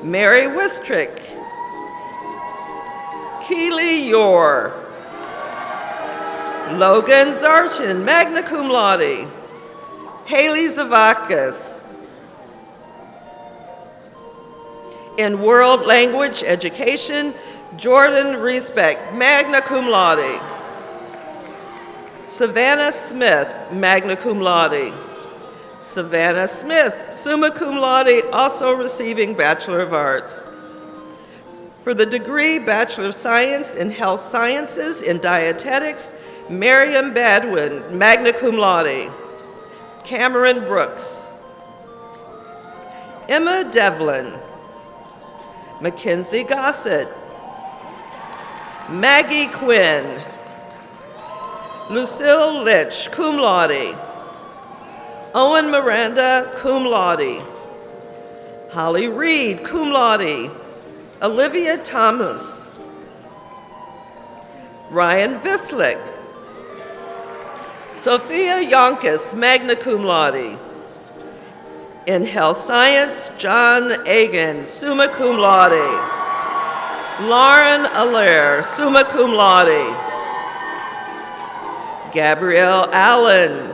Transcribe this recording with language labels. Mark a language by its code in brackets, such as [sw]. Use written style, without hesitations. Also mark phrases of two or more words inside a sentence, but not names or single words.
[en] Mary Wistrick, Keely Yore, Logan Zarchin, magna cum laude, Haley Zavakis. In world language education, Jordan Riesbeck, magna cum laude. Savannah Smith, magna cum laude. Savannah Smith, summa cum laude, also receiving Bachelor of Arts. For the degree Bachelor of Science in Health Sciences in Dietetics, Miriam Badwin, magna cum laude. Cameron Brooks. Emma Devlin. Mackenzie Gossett. Maggie Quinn. Lucille Lynch, cum laude. Owen Miranda, cum laude. Holly Reed, cum laude. Olivia Thomas. Ryan Vislick. Sophia Yonkis, magna cum laude. In Health Science, John Agan, summa cum laude. Lauren Allaire, summa cum laude. Gabrielle Allen.